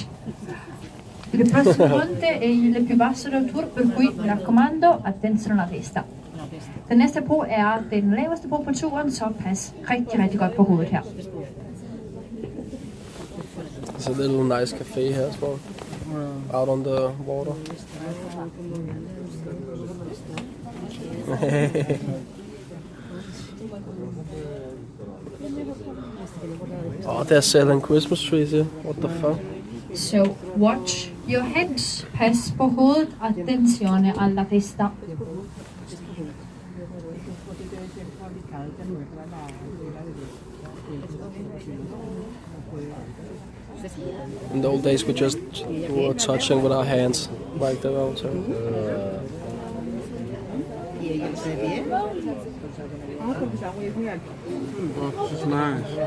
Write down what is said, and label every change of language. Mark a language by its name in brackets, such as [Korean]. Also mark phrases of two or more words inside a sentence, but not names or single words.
[Italian] Il prossimo ponte è il più basso del tour, per cui mi raccomando, attenzione alla testa. [Danish] Den næste bro er den laveste bro på turen, så pas rigtig godt på hovedet her. [English] There's a little nice cafe here as well. Out on the water. Oh, they're selling Christmas trees here. What the fuck? So watch your head, [Danish] pas på hovedet, [Italian] attenzione alla testa. [English] In the old days, we just were touching with our hands like the altar. It's nice.